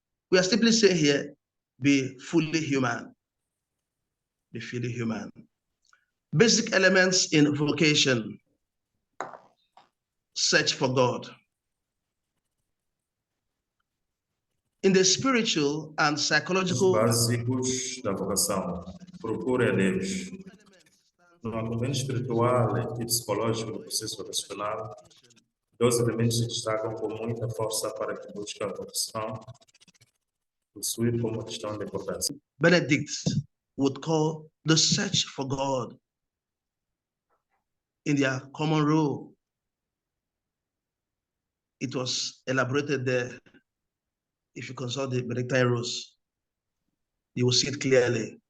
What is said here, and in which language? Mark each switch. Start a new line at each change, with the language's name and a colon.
English: We are simply saying here, be fully human. Be fully human. Basic elements in vocation. Search for God. In the spiritual and psychological
Portuguese: básicos da vocação. Procure a Deus. No acompanhamento espiritual e psicológico do processo vocacional, 2 elementos se destacam com muita força para que busque a vocação, possuir como questão de importância.
English: Benedict would call the search for God in their common rule. It was elaborated there. If you consult the Benedictine rules, you will see it clearly.